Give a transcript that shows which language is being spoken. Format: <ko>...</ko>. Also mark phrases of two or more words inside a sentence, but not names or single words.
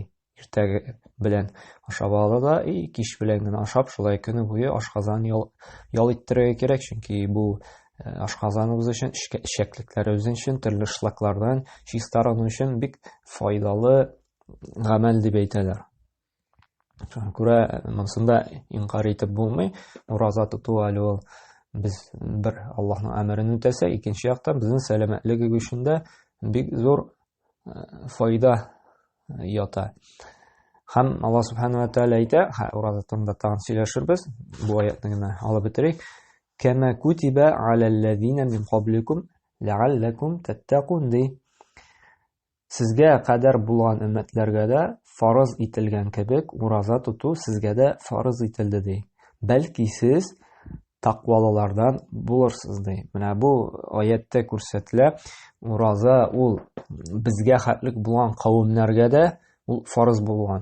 <tt>Иртәге белән ашап алды да, кич белән генә ашап, шулай көне буе ашказан ял иттерергә кирәк, чөнки бу ашказаныбыз өчен, эчәклекләребез өчен, төрле шлаклардан чистарыну өчен бик файдалы гамәл дип әйтәләр. Шуңа күрә монсында инкар итеп булмый, ураза тоту әле ул без бер Аллаһның әмерен үтәсәк, икенче яктан безнең сәламәтлеге өчен дә бик зур файда ята. Һәм Аллаһ</tt> <ar>سبحانه وتعالى</ar> <tt>әйтә, ураза турында тагын сөйләшербез, бу аятны гына алып бетерик.</tt> <ar>كما كتب على الذين من قبلكم لعلكم تتقون ди.</ar> <tt>Сезгә кадәр булган өммәтләргә дә фарыз ителгән кебек, ураза тоту сезгә дә фарыз ителде ди. Бәлки сез тақвалылардан булырсыз ди. Менә бу аятта күрсәтелә, ураза ул безгә хәтлек булган кавемнәргә дә ул фарыз булган.</tt>